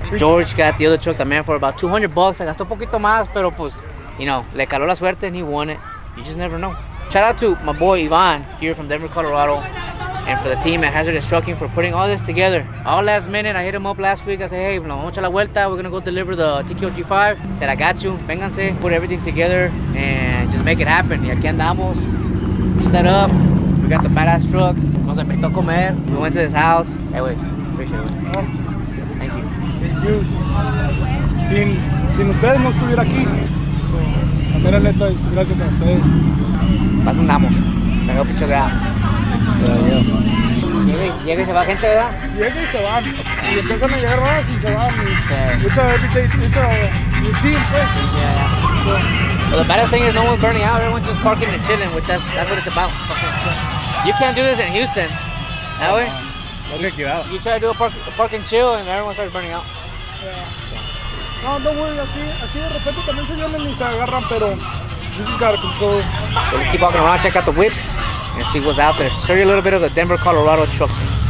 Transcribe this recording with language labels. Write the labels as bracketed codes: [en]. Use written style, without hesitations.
[en] George got the other truck también for about 200 bucks. [es] Se gastó un poquito más, pero pues, you know, le caló la suerte [en] and he won it. You just never know. Shout out to my boy Ivan here from Denver, Colorado, and for the team at Hazardous Trucking for putting all this together. All last minute, I hit him up last week. I said, hey, [es] nos vamos a echar la vuelta. [en] We're gonna go deliver the TKOG5. Said, I got you. Vénganse, put everything together and just make it happen. [es] Y aquí andamos. [en] Set up. We got the badass trucks. [es] Nos invitó a comer. [en] We went to his house. Hey, wait. Appreciate it. Thank you. Thank you. [es] Sin ustedes no estuviera aquí. So, la mera neta es gracias a ustedes. Paso andamos. Me veo picho ya. Llega y se va gente, ¿verdad? Llegan y se van. Y empiezan a llegar más y se van. Sí. [en] It's a routine, pues. Well, the baddest thing is no one's burning out. Everyone's just parking and chilling, which that's what it's about. You can't do this in Houston. That way, you try to do a park and chill, and everyone starts burning out. No, don't worry. [es] Aquí de repente también se vienen y se agarran, pero [en] you just gotta control. So let's keep walking around, check out the whips, and see what's out there. Show you a little bit of the Denver, Colorado truck scene.